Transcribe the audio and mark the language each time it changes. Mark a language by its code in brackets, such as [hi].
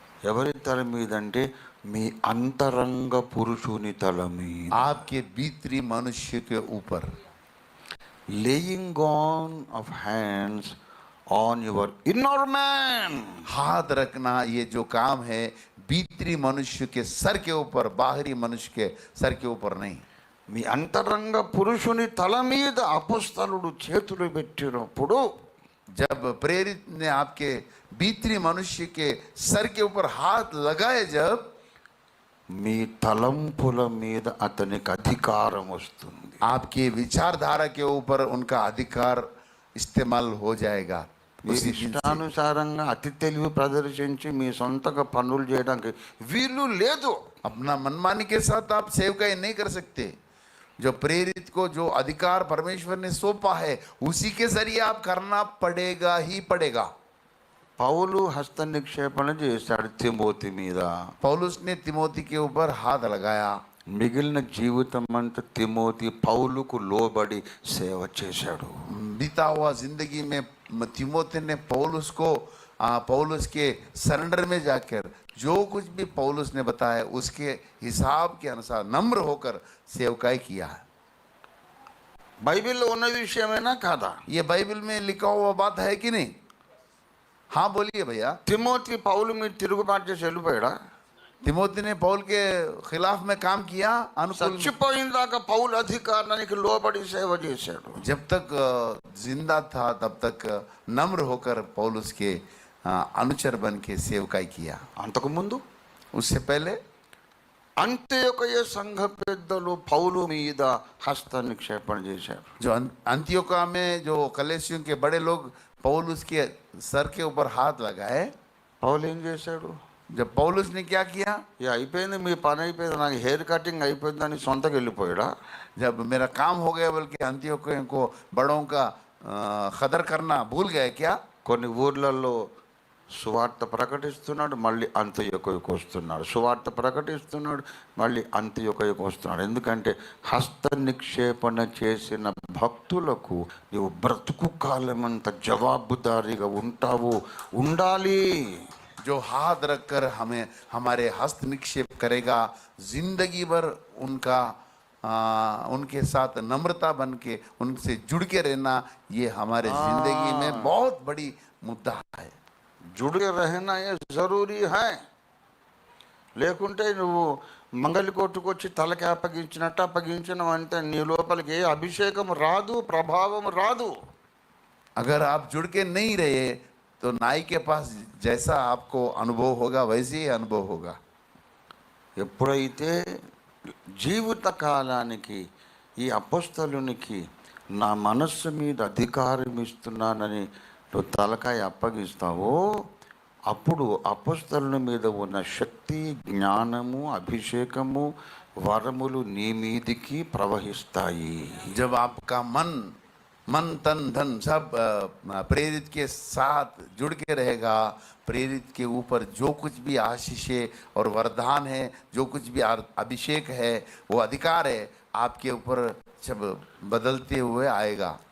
[te] ఎవరి తల మీద అంటే మీ అంతరంగ పురుషుని తల మీద. [hi] आपके भीतरी मनुष्य के ऊपर. [en] Laying on of hands on your inner man. [hi] हाथ रखना ये जो काम है भीतरी मनुष्य के सर के ऊपर, बाहरी मनुष्य के सर के ऊपर नहीं. [te] మీ అంతరంగ పురుషుని తల మీద అపోస్తలుడు చేతులు పెట్టినప్పుడు, [hi] जब प्रेरित ने आपके भीतरी मनुष्य के सर के ऊपर हाथ लगाए, जब [te] మీ తలంపుల మీద అతనికి అధికారం వస్తుంది. [hi] आपके विचारधारा के ऊपर उनका अधिकार इस्तेमाल हो जाएगा. [te] మీ ఇష్టానుసారంగా అతి తెలివి ప్రదర్శించి మీ సొంతగా పనులు చేయడానికి వీలు లేదు. [hi] अपना मनमानी के साथ आप सेवकाई नहीं कर सकते. जो प्रेरित को जो अधिकार परमेश्वर ने सौंपा है उसी के जरिए आप करना पड़ेगा ही पड़ेगा. [te] పౌలు హస్త నిక్షేపణ చేశాడు తిమోతి మీద. [hi] पौलुस ने तिमोथी के ऊपर हाथ लगाया. [te] మిగిలిన జీవితం అంతా తిమోతి పౌలుకు లోబడి సేవ చేశాడు. [hi] बीता हुआ जिंदगी में तिमोथी ने पौलुस को पौलुस के सरेंडर में जाकर जो कुछ भी पौलुस ने बताया उसके हिसाब के अनुसार नम्र होकर सेवकाई किया. [te] బైబిల్లో ఉన్న విషయమేనా కాదా? [hi] ये बाइबल में लिखा हुआ बात है कि नहीं? हाँ बोलिए भैया. [te] తిమోతి పౌలు మీద తిరుగుబాటు చేసి వెళ్ళిపోయాడా? [hi] तिमोथी ने पौल के खिलाफ में काम किया, अनुकूल. [te] చచ్చిపోయిందాకా పౌలు అధికారానికి లోబడి సేవ చేశాడు. [hi] जब तक जिंदा था तब तक नम्र होकर पौलुस के अनुचर बन के सेवकाई किया. [te] అంతకు ముందు [hi] उससे पहले [te] అంత్యోకయ సంఘ పెద్దలు పౌలు మీద హస్త నిక్షేపణ చేశారు. [hi] जो अंत्योका में जो कलेसियों के बड़े लोग पौलुस के सर के ऊपर हाथ लगाए. [te] పౌలు ఏం చేశాడు? [hi] जब पौलुस ने क्या किया? [te] ఇక అయిపోయింది, మీ పని అయిపోయింది, నాకు హెయిర్ కటింగ్ అయిపోయిందని సొంతకి వెళ్ళిపోయాడా? [hi] जब मेरा काम हो गया बल्कि अंत्योकियों को बड़ों का कदर करना भूल गए क्या? [te] కొన్ని ఊర్లలో సువార్త ప్రకటిస్తున్నాడు, మళ్ళీ అంత్యోకయకు వస్తున్నాడు. సువార్త ప్రకటిస్తున్నాడు, మళ్ళీ అంత్యోకయకు వస్తున్నాడు. ఎందుకంటే హస్త నిక్షేపణ చేసిన భక్తులకు నీవు బ్రతుకు కాలమంత జవాబుదారీగా ఉంటావు, ఉండాలి. [hi] जो हाथ रखकर हमें हमारे हस्त निक्षेप करेगा, जिंदगी भर उनका उनके साथ नम्रता बन के उनसे जुड़ के रहना, ये हमारे जिंदगी में बहुत बड़ी मुद्दा है. जुड़े रहना ये जरूरी है. [te] లేకుంటే నువ్వు మంగళి కొట్టుకొచ్చి తలకి అప్పగించినట్టు అప్పగించినవంటే నీ లోపలికి ఏ అభిషేకం రాదు, ప్రభావం రాదు. [hi] अगर आप जुड़ के नहीं रहे तो नाई के पास जैसा आपको अनुभव होगा वैसे ही अनुभव होगा. [te] ఎప్పుడైతే జీవిత కాలానికి ఈ అపోస్తలునికి నా మనస్సు మీద అధికారం ఇస్తున్నానని నువ్వు తలకాయ అప్పగిస్తావో అప్పుడు అపొస్తలుల మీద ఉన్న శక్తి, జ్ఞానము, అభిషేకము, వరములు నీ మీదికి ప్రవహిస్తాయి. [hi] जब आपका मन तन धन सब प्रेरित के साथ जुड़ के रहेगा, प्रेरित के ऊपर जो कुछ भी आशीषें और वरदान है, जो कुछ भी अभिषेक है, वो अधिकार है, आपके ऊपर जब बदलते हुए आएगा.